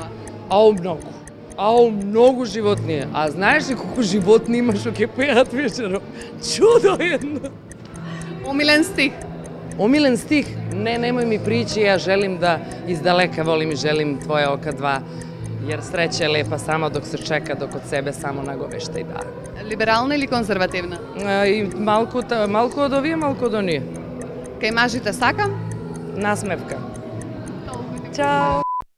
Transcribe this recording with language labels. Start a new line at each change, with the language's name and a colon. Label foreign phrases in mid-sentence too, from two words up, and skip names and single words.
Macedonian: Ау многу. Ау многу животни. А знаеш ли колку животни има што ќе пеат вечером? Чудо едно. Омилен стих. Омилен стих?
Serbian: Не, немој ми причи, ја желим да издалека волим и желим твое ока два. Jer sreća je lepa samo dok se čeka, dok od sebe samo nagovešta i da.
Macedonian: Либерална или конзервативна? И малку од овие, малку од оние. Кај мажите сакам? Насмевка. Чао!